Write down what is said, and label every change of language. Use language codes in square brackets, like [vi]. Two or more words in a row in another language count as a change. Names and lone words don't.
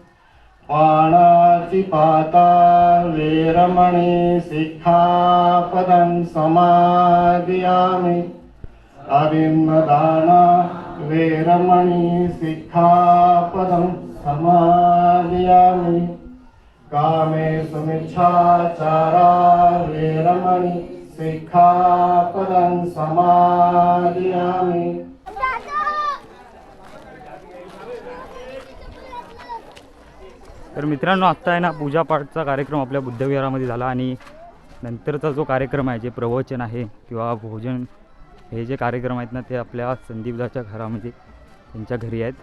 [pi] पाणातिपाता वेरमणि सिक्खापदं समादयामि अभिन्नदाना वेरमणि सिक्खापदं समादयामि कामेषु मिच्छाचारा वेरमणि सिक्खापदं समादयामि [mr] तर मित्रांनो, आत्ता आहे ना पूजापाठचा कार्यक्रम आपल्या बुद्धविहारामध्ये झाला आणि नंतरचा जो कार्यक्रम आहे, जे प्रवचन आहे किंवा भोजन, हे जे कार्यक्रम आहेत ना ते आपल्या संदीपदाच्या घरामध्ये त्यांच्या घरी आहेत.